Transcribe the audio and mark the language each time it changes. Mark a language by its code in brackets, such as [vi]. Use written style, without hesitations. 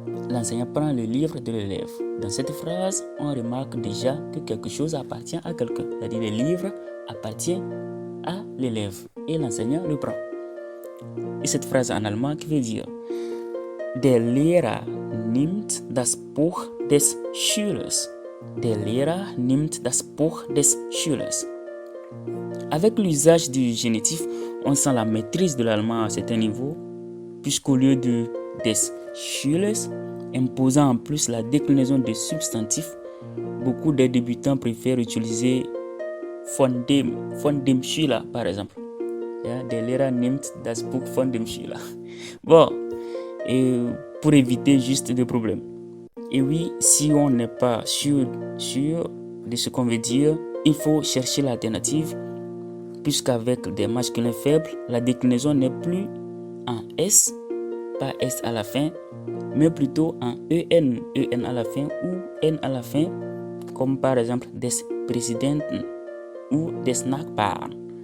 [fr] L'enseignant prend le livre de l'élève. Dans cette phrase, on remarque déjà que quelque chose appartient à quelqu'un. C'est-à-dire le livre appartient à l'élève et l'enseignant le prend. Et cette phrase en allemand qui veut dire [de] Der Lehrer nimmt das Buch des Schülers. Der Lehrer nimmt das Buch des Schülers. [fr] Avec l'usage du génitif, on sent la maîtrise de l'allemand à certain niveau, puisqu'au lieu de des Schülers, imposant en plus la déclinaison des substantifs, beaucoup de débutants préfèrent utiliser [de] von dem Schüler [fr] par exemple. [de] Der Lehrer nimmt das Buch von dem Schüler. [fr] Bon, et pour éviter juste des problèmes. Et oui, si on n'est pas sûr de ce qu'on veut dire, il faut chercher l'alternative, puisqu'avec des masculins faibles, la déclinaison n'est plus en S, pas S à la fin, mais plutôt en EN à la fin ou N à la fin, comme par exemple des Präsidenten ou des Nachbarn.